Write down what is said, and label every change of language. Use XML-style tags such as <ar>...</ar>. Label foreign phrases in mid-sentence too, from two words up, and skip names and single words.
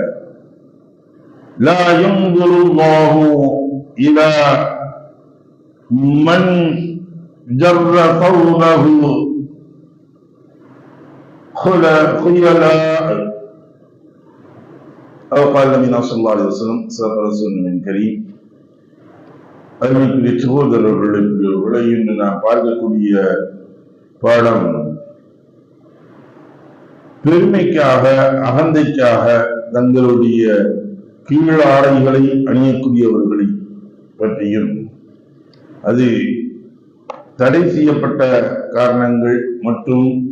<ar>لا ينظر الله إلى من جر ثوبه خيلاء أو قال النبي صلى الله عليه وسلم صدق رسول كريم.</ar> <ta>அருமைக்குரிய சகோதரர்களுக்கு விளையின்று நாம் பார்க்கக்கூடிய பாடம் பெருமைக்காக அகந்தைக்காக தங்களுடைய கீழாடைகளை அணியக்கூடியவர்களை பற்றியும் அது தடை செய்யப்பட்ட காரணங்கள் மற்றும்</ta>